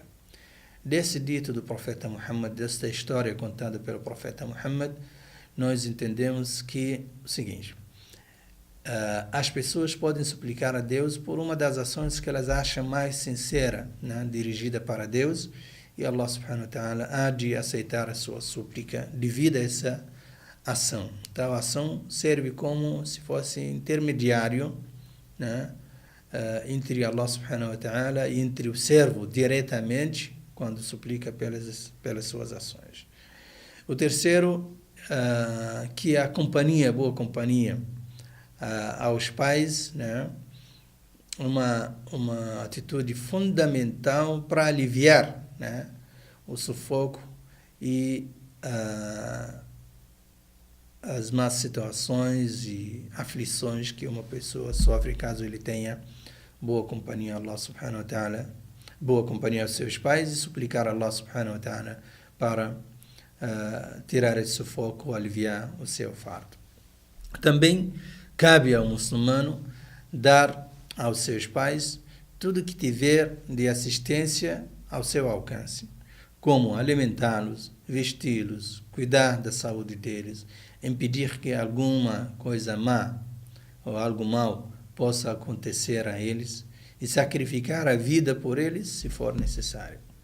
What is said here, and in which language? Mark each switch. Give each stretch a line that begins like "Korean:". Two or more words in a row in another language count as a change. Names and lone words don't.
Portuguese: Desse dito do profeta Muhammad, desta história contada pelo profeta Muhammad, nós entendemos que o seguinte: as pessoas podem suplicar a Deus por uma das ações que elas acham mais sincera, né, dirigida para Deus, e
Arabic: الله سبحانه وتعالى
Portuguese: há de aceitar a sua súplica devido a essa ação. Então a ação serve como se fosse intermediário, né, entre
Arabic: الله سبحانه وتعالى
Portuguese: e entre o servo diretamente, quando suplica pelas suas ações. O terceiro, que a companhia, boa companhia, aos pais, né, uma atitude fundamental para aliviar, né, o sufoco e as más situações e aflições que uma pessoa sofre caso ele tenha boa companhia a
Arabic: الله سبحانه وتعالى,
Portuguese: boa companhia aos seus pais, e suplicar a
Arabic: الله سبحانه وتعالى
Portuguese: para tirar esse sufoco, aliviar o seu fardo. Também cabe ao muçulmano dar aos seus pais tudo que tiver de assistência ao seu alcance, como alimentá-los, vesti-los, cuidar da saúde deles, impedir que alguma coisa má ou algo mal possa acontecer a eles e sacrificar a vida por eles se for necessário.